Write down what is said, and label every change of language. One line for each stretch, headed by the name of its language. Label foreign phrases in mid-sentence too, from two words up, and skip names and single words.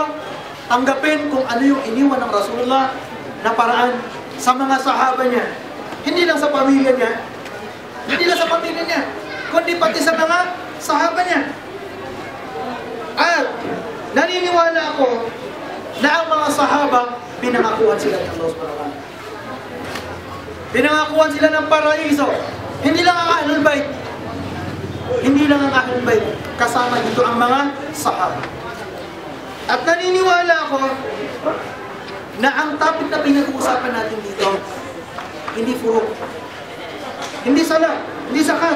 Filipino: Tanggapin kung ano yung iniwan ng Rasulullah na paraan sa mga sahaba niya. Hindi lang sa pamilya niya, kundi pati sa mga sahaba niya. At naniniwala ako na ang mga sahaba, pinangakuhan sila ng Allah
Arabic: سبحانه وتعالى.
Filipino: Pinangakuhan sila ng paraiso. Hindi lang ang Ahlul Bayt. Kasama dito ang mga sahaba. At naniniwala ako na ang topic na pinag-uusapan natin dito, hindi furuk, hindi sala, hindi zakat.